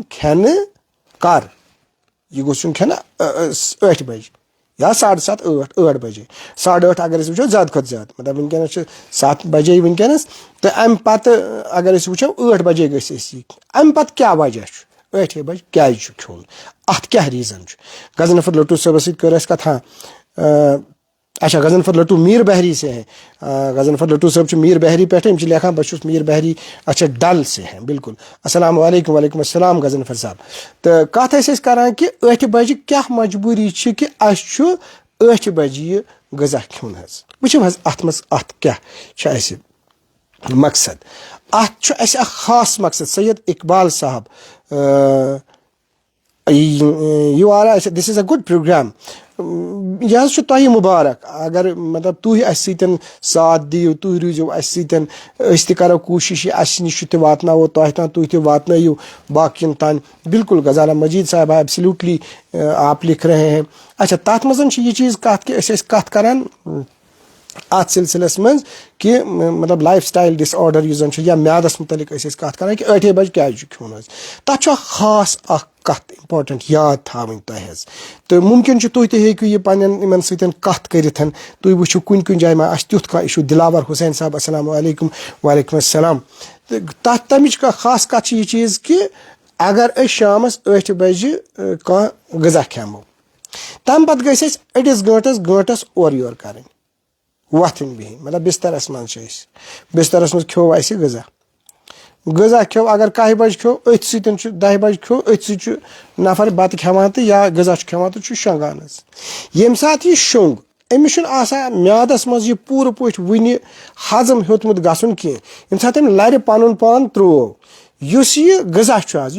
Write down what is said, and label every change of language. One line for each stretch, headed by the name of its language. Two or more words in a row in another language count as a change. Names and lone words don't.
Kashmiri: کھٮ۪نہٕ کر یہِ گوٚژھ یُن کھٮ۪نہٕ 8 بجہِ یا 7:30 8 بجے 8:30 اگر أسۍ وٕچھو زیادٕ کھۄتہٕ زیادٕ مطلب وٕنکیٚنس چھِ 7 بجے وٕنکیٚنس تہٕ امہِ پتہٕ اگر أسۍ وٕچھو 8 بجے گٔژھۍ أسۍ یہِ امہِ پتہٕ کیٛاہ وجہ چھُ 8 بجہِ کیٛازِ چھُ کھیوٚن اتھ کیٛاہ ریٖزن چھُ غضنفر لٹوٗ صٲبس سۭتۍ کٔر اَسہِ کتھا
Urdu: اچھا غضنفر لٹوٗ میٖر بہری سے ہیں
Kashmiri: غضنفر لٹوٗ صٲب چھُ میٖر بہری پٮ۪ٹھ یِم چھِ لیکھان بہٕ چھُس میٖر بہری
Urdu: اچھا ڈل سے ہیں
Kashmiri: بالکل
Arabic: السلام علیکم وعلیکم السلام
Kashmiri: غضنفر صاحب تہٕ کتھ ٲسۍ أسۍ کران کہِ 8 بجہِ کیٛاہ مجبوٗری چھِ کہِ اسہِ چھُ 8 بجہِ یہِ غذا کھیوٚن حظ وٕچھِو حظ اتھ منٛز اتھ کیٛاہ چھُ اسہِ مقصد اتھ چھُ اسہِ اکھ خاص مقصد سید اقبال صاحب
English: you are this is a good program
Kashmiri: یہِ حظ چھُ تۄہہِ مُبارک اگر مطلب تُہۍ اسہِ سۭتۍ ساتھ دِیِو تُہۍ روٗزِو اسہِ سۭتۍ أسۍ تہِ کرو کوٗشش یہِ اسہِ نِش تہِ واتناوو تۄہہِ تام تُہۍ تہِ واتنٲیِو باقین تام بالکل
Urdu: غزالہ مجید صاحب ایبسلیوٹلی آپ لکھ رہے ہیں
Kashmiri: اچھا تتھ منٛز چھِ یہِ چیٖز کتھ کہِ أسۍ ٲسۍ کتھ کران اتھ سلسلس منٛز کہِ مطلب
English: life style disorder
Kashmiri: یُس زن چھُ یا میادس متعلق ٲسۍ أسۍ کتھ کران کہِ 8 بجہِ کیٛازِ چھُ کھیوٚن حظ تتھ چھُ اکھ خاص اکھ کتھ امپارٹنٹ یاد تھاوٕنۍ تۄہہِ حظ تہٕ ممکن چھُ تُہۍ تہِ ہیٚکِو یہِ پننٮ۪ن یِمن سۭتۍ کتھ کٔرِتھ تُہۍ وٕچھِو کُنہِ جایہِ ما آسہِ تیُتھ کانٛہہ اِشوٗ دِلاور حُسین صاحب
Arabic: السلام علیکم وعلیکم السلام
Kashmiri: تہٕ تمِچ کانٛہہ خاص کتھ چھِ یہِ چیٖز کہِ اگر أسۍ شامس 8 بجہِ کانٛہہ غذا کھٮ۪مو تمہِ پتہٕ گژھِ اَسہِ أڑِس گٲنٛٹس اورٕ یورٕ کرٕنۍ وۄتھٕنۍ بِہِنۍ مطلب بسترس منٛز چھِ أسۍ بسترس منٛز کھیوٚو اسہِ غذا کھیوٚو اگر 1 بجہِ کھیوٚو أتھۍ سۭتۍ چھُ 10 بجہِ کھیوٚو أتھۍ سۭتۍ چھُ نفر بتہٕ کھٮ۪وان تہٕ یا غذا چھُ کھٮ۪وان تہٕ چھُ شۄنٛگان حظ ییٚمہِ ساتہٕ یہِ شوٚنٛگ أمِس چھُنہٕ آسان میادس منٛز یہِ پوٗرٕ پٲٹھۍ وُنہِ ہضم ہیوٚتمُت گژھُن کینٛہہ ییٚمہِ ساتہٕ أمۍ لرِ پنُن پان ترٛوو یُس یہِ غذا چھُ حظ یہِ